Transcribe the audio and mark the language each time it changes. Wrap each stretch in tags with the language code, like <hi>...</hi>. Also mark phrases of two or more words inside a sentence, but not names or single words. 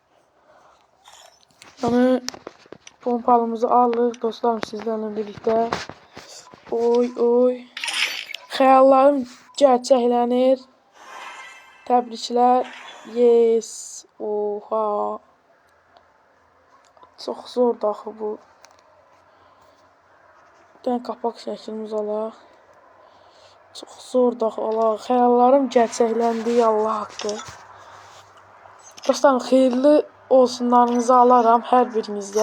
<tr>Yani pompalımızı aldık dostlarım sizlerle birlikte. Oy oy.</tr> <az>Xəyallarım gerçəklənir. Təbriklər. Yes. Oha. Çox zordur axı bu. Bir dənə qapaq şəklimiz alaq. Çox zordur axı alaq. Xəyallarım gerçəkləndi, Allah haqqı. Dostlarım, xeyirli olsunlarınızı alaram hər birinizdə.</az>